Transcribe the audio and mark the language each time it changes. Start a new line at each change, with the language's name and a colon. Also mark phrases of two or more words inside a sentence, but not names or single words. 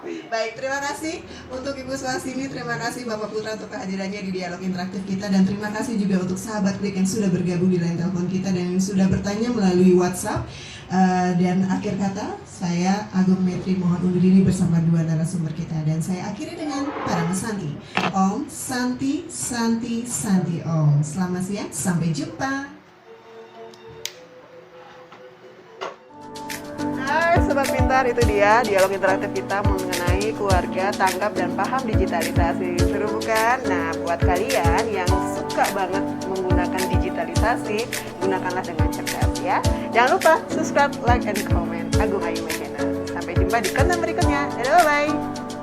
Indonesian: Baik, terima kasih untuk Ibu Swasini, terima kasih Bapak Putra untuk kehadirannya di dialog interaktif kita, dan terima kasih juga untuk sahabat Klik yang sudah bergabung di line telepon kita dan yang sudah bertanya melalui WhatsApp. Dan akhir kata, saya Agung Metri mohon undur diri bersama dua narasumber kita, dan saya akhiri dengan para Santi.
Sanskrit: Om Santi, Santi, Santi Om.
Indonesian: Selamat siang, sampai jumpa. Hai Sobat Pintar, itu dia dialog interaktif kita mengenai keluarga, tanggap, dan paham digitalisasi. Seru bukan? Nah, buat kalian yang suka banget menggunakan digitalisasi, gunakanlah dengan cerdas ya. Jangan lupa subscribe,
English: like, and comment Agung Ayu Channel.
Indonesian: Sampai jumpa di konten berikutnya. Dadah, bye-bye.